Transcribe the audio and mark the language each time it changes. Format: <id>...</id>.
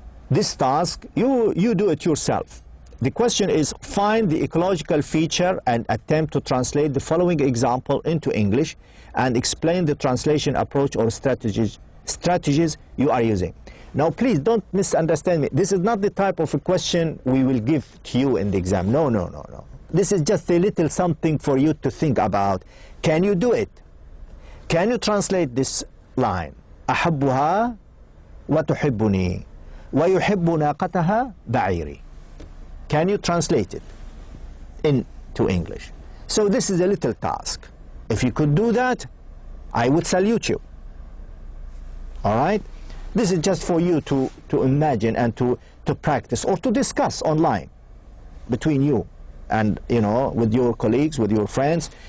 <en>This task, you do it yourself. The question is, find the ecological feature and attempt to translate the following example into English and explain the translation approach or strategies you are using. Now, please don't misunderstand me. This is not the type of a question we will give to you in the exam. No, no, no, no. This is just a little something for you to think about. Can you do it? Can you translate this line?</en> <ar>أحبها وتحبني ويحب ناقتها بعيري.</ar> <en>Can you translate it into English? So this is a little task. If you could do that, I would salute you. All right? This is just for you to imagine and to practice or to discuss online between you and, you know, with your colleagues, with your friends.</en>